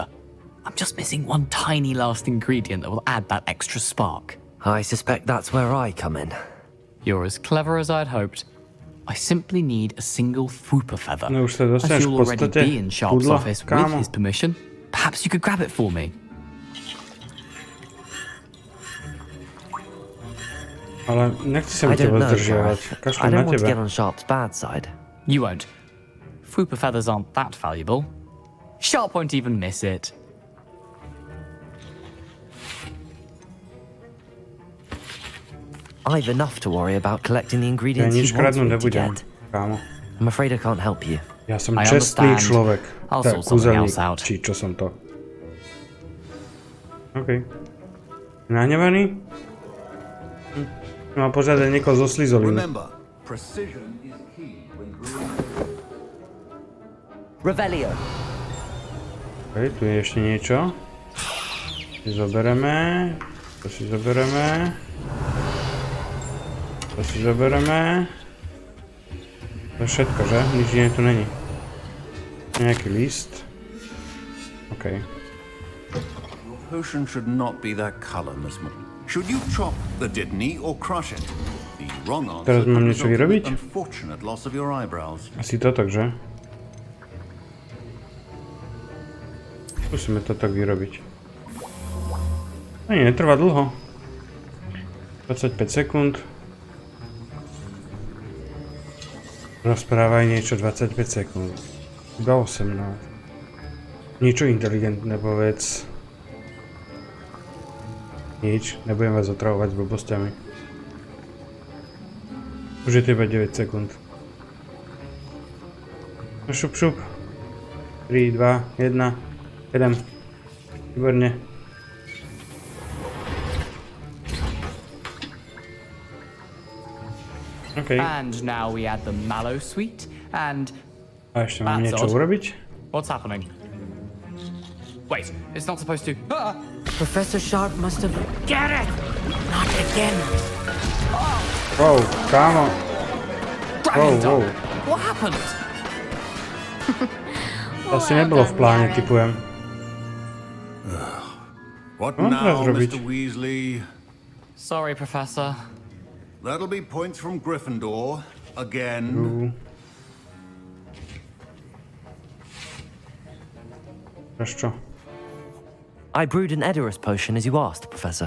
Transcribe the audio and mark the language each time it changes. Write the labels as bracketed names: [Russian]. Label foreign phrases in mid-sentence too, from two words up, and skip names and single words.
[English] I'm just missing one tiny last ingredient that will add that extra spark. I suspect that's where I come in. You're as clever as I'd hoped. I simply need a single Fwooper feather. [Slovak] No, [English] as you'll already be in Sharp's office with his permission, perhaps you could grab it for me. [Slovak] Ale nechci sa mi teba zdržiavať. Kašľam na teba. [English] Get on Sharp's bad side. You won't. Fwooper feathers aren't that valuable. Sharp won't even miss it. I've enough to worry about collecting the ingredients he wants me to get. I'm afraid I can't help you. [Slovak] Ja som čestný človek. Tak, kúzelník, či čo som to. OK. Nahnevaný? Mám požiadať niekoho zo slizolínu. Revelio. OK, tu je ešte niečo. To si zobereme. To si zobereme. To si zobereme. To je všetko, že? Nič iné tu není. Nejaký list. OK. [English] Your potion should not be that color, Miss Moore. Should you chop the Didney or crush it? The wrong answer [Slovak] Teraz mám niečo vyrobiť? [English] Unfortunate loss of your eyebrows. [Slovak] Asi to tak, že? Musíme to tak vyrobiť. Ani netrvá dlho. 25 sekúnd. Rozprávaj niečo 25 sekúnd. Iba 18. Niečo inteligentné povedz. Nič, nebudem vás otravovať s blbosťami. Už je to iba 9 sekúnd. No šup šup. 3, 2, 1, 7. Výborne. [English] Okay. And now we add the mallow sweet and... [Slovak] A ešte mám niečo urobiť? [English] What's happening? Wait, it's not supposed to... Ah! Professor Sharp must have... Get it! Not again! [Slovak] Wow, kámo. Wow. [English] What happened? [Slovak] To asi nebolo v pláne, typujem. [English] What now, Mr. Weasley? Sorry, Professor. That'll be points from Gryffindor, again. I brewed an Edurus potion as you asked, Professor.